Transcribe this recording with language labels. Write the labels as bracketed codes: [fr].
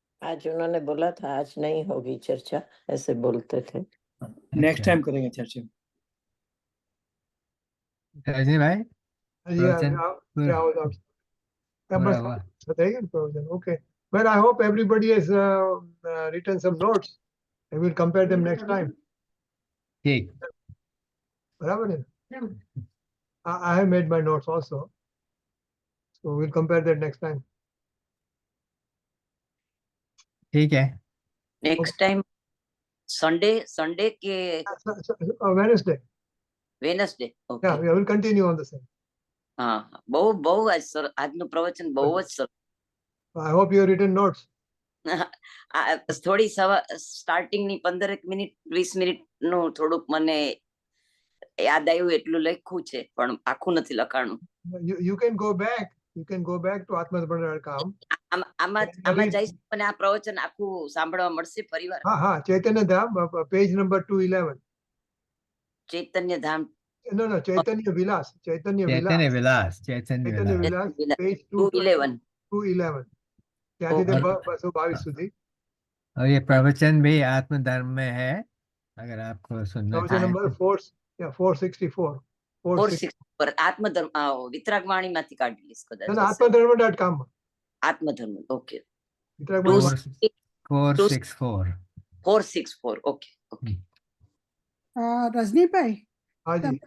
[hi] आज उन्होंने बोला था आज नहीं होगी चर्चा, ऐसे बोलते थे। [en] next time [hi] करेंगे चर्चा। रजनी भाई प्रवचन पूरा हुआ। [en] Okay. Well, I hope everybody has written some notes. I will compare them next time. [hi] ठीक। बराबर है? [en] I have made my notes also. So we'll compare that next time. [hi] ठीक है। [en] Next time Sunday के Wednesday. Wednesday. Okay. Yeah, we will continue on the same. [gu] હા, બહુ આજ sir આજનું પ્રવચન બહુ જ sir. [en] I hope you have written notes. [gu] થોડી સ્ટાર્ટિંગ ની 15 મિનિટ 20 મિનિટ નું થોડુંક મને યાદ આવ્યું એટલું લખ્યું છે, પણ આખું નથી લખાણું. [en] You can go back. You can go back to atmadarpan.com. [gu] આમાં જઈશ મને આ પ્રવચન આખું સાંભળવા મળશે ફરીવાર. હા, ચૈતન્ય ધામ, [en] page number 211. [gu] ચૈતન્ય ધામ. [en] No, Chaitanya Vilas. [hi] चैतन्य विलास [en] page 211. [gu] ત્યાંથી 222 સુધી. [hi] और ये प्रवचन भी आत्म धर्म में है, अगर आपको सुनना प्रवचन नंबर 464. [gu] 464 આત્મધર્મ વિતરાગવાણી માંથી કાઢી લઈશ કદાચ. [en] atmadarma.com. [gu] આત્મધર્મ. ઓકે. 464. 464. ઓકે. રજનીભાઈ, હાજી.